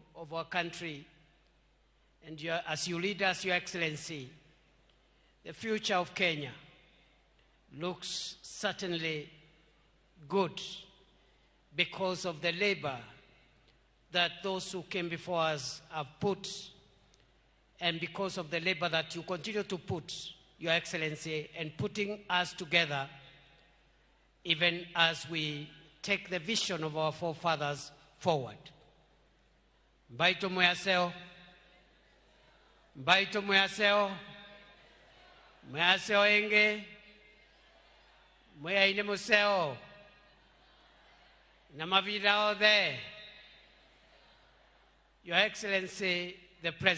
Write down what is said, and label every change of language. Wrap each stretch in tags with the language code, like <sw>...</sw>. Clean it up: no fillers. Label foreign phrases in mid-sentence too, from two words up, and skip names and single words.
<en>of our country, and as you lead us, Your Excellency, the future of Kenya looks certainly good because of the labor that those who came before us have put, and because of the labor that you continue to put, Your Excellency, and putting us together even as we take the vision of our forefathers forward.</en> <kam>Mbaito mwaseo, mbaito mwaseo, mwaseo enge, mwaine museo, na mavira othe.</kam> <en>Your Excellency, the President.</en>